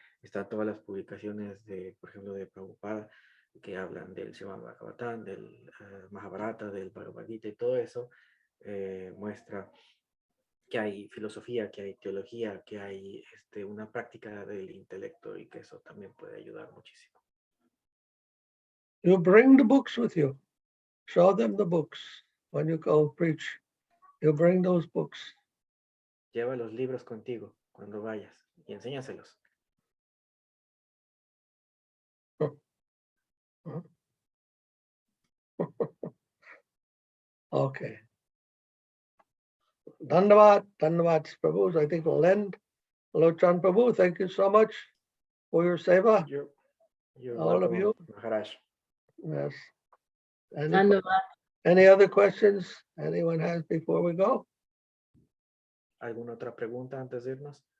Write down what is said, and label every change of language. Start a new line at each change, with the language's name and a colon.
Spanish: Están todas las publicaciones de, por ejemplo, de Prabhupada, que hablan del Srimad Bhagavatam, del Mahabharata, del Bhagavad Gita, y todo eso muestra que hay filosofía, que hay teología, que hay una práctica del intelecto, y que eso también puede ayudar muchísimo.
English: You bring the books with you. Show them the books when you go preach. You bring those books.
Spanish: Lleva los libros contigo cuando vayas y enséñaselos.
English: Okay. Dandavad, Prabhu. I think we'll end. Lochan Prabhu, thank you so much for your seva. You're all welcome, of you. Maharaj. Yes. Any other questions anyone has before we go?
Spanish: ¿Alguna otra pregunta antes de irnos?